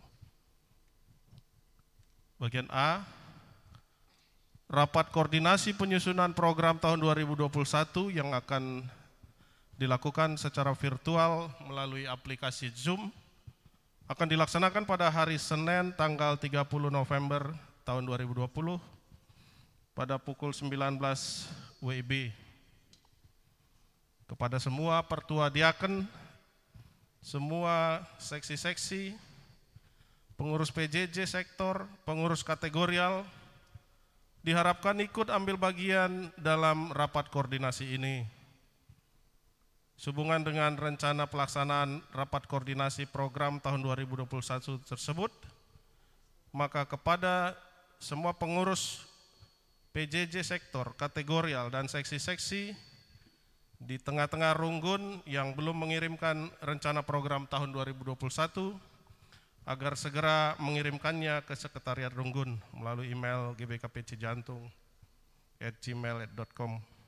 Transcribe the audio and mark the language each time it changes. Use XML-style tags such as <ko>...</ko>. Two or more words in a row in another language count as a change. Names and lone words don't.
<id>Bagian A, rapat koordinasi penyusunan program tahun 2021 yang akan dilakukan secara virtual melalui aplikasi Zoom akan dilaksanakan pada hari Senin tanggal 30 November tahun 2020 pada pukul 19 WIB. Kepada semua pertua diaken, semua seksi-seksi, pengurus PJJ sektor, pengurus kategorial, diharapkan ikut ambil bagian dalam rapat koordinasi ini. Sehubungan dengan rencana pelaksanaan rapat koordinasi program tahun 2021 tersebut, maka kepada semua pengurus PJJ sektor, kategorial, dan seksi-seksi di tengah-tengah Runggun yang belum mengirimkan rencana program tahun 2021, agar segera mengirimkannya ke Sekretariat Runggun melalui email gbkpcjantung@gmail.com.</id>